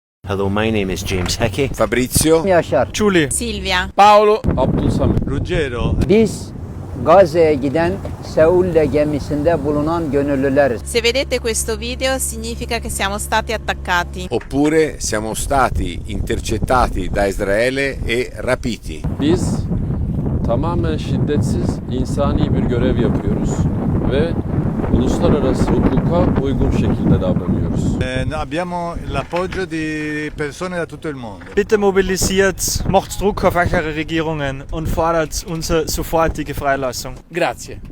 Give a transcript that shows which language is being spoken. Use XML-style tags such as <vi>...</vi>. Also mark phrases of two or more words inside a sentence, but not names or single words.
<en>Hello, my name is James Hickey. Fabrizio. Yaşar. Julie. Silvia. Paolo. Abdulsamit. Ruggero.</en> <tr>Biz Gazze'ye giden Seul'le gemisinde bulunan gönüllüleriz.</tr> <it>Se vedete questo video significa che siamo stati attaccati. Oppure siamo stati intercettati da Israele e rapiti.</it> <tr>Biz tamamen şiddetsiz insani bir görev yapıyoruz ve uluslararası hukuka uygun şekilde davranıyoruz.</tr> <it>Abbiamo l'appoggio di persone da tutto il mondo.</it> <de>Bitte mobilisiert, macht Druck auf eure Regierungen und fordert unsere sofortige Freilassung.</de> <it>Grazie.</it>